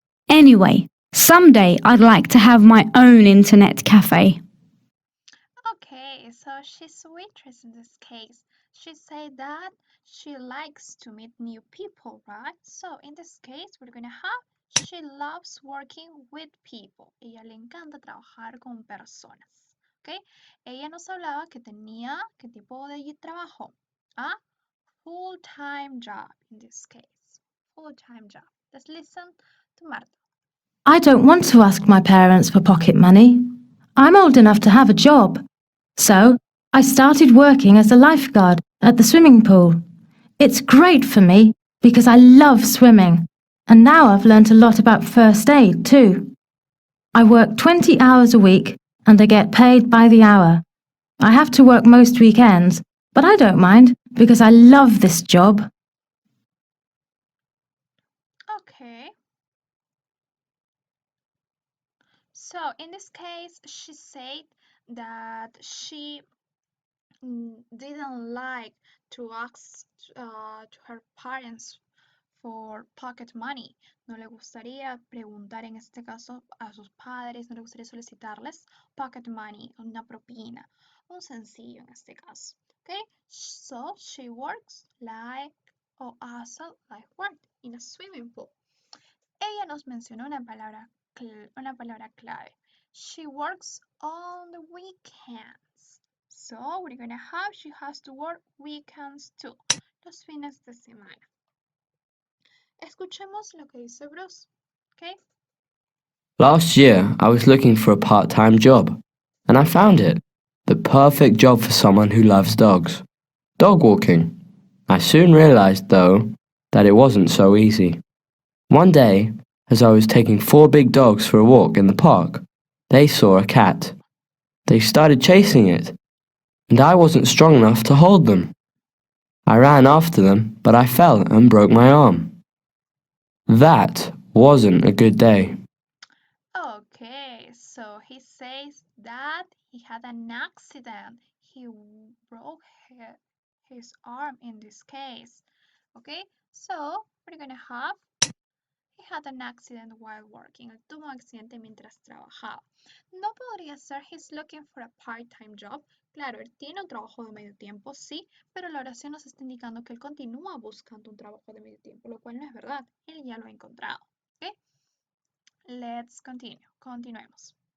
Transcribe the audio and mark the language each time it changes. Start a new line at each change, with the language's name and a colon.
English: Anyway, someday I'd like to have my own internet cafe. Okay, so she's a waitress in this case. She said that she likes to meet new people, right? So in this case, we're gonna have she loves working with people.
Spanish: Ella le encanta trabajar con personas. ¿Ok? Ella nos hablaba que tenía qué tipo de trabajo.
English: A full-time job in this case. Full-time job. Let's listen to Marta. I don't want to ask my parents for pocket money. I'm old enough to have a job. So, I started working as a lifeguard at the swimming pool. It's great for me because I love swimming. And now I've learnt a lot about first aid too. I work 20 hours a week and I get paid by the hour. I have to work most weekends, but I don't mind because I love this job. Okay. So in this case, she said that she didn't like to ask to her parents for pocket money.
Spanish: No le gustaría preguntar en este caso a sus padres, no le gustaría solicitarles pocket money, una propina, un sencillo en este caso.
English: Okay, so she works like or as a lifeguard in a swimming pool.
Spanish: Ella nos mencionó una palabra clave.
English: She works on the weekends. So we're gonna have she has to work weekends too.
Spanish: Los fines de semana. Escuchemos lo que dice Bruce.
English: Okay? Last year, I was looking for a part-time job, and I found it. The perfect job for someone who loves dogs. Dog walking. I soon realized, though, that it wasn't so easy. One day, As I was taking 4 big dogs for a walk in the park, they saw a cat. They started chasing it, and I wasn't strong enough to hold them. I ran after them, but I fell and broke my arm. That wasn't a good day. Okay, so he says that he had an accident. He broke his arm in this case. Okay, so we're gonna have he had an accident while working.
Spanish: Él tuvo un accidente mientras trabajaba. No podría ser
English: he's looking for a part-time job.
Spanish: Claro, él tiene un trabajo de medio tiempo, sí, pero la oración nos está indicando que él continúa buscando un trabajo de medio tiempo, lo cual no es verdad. Él ya lo ha encontrado. ¿Ok?
English: Let's continue.
Spanish: Continuemos.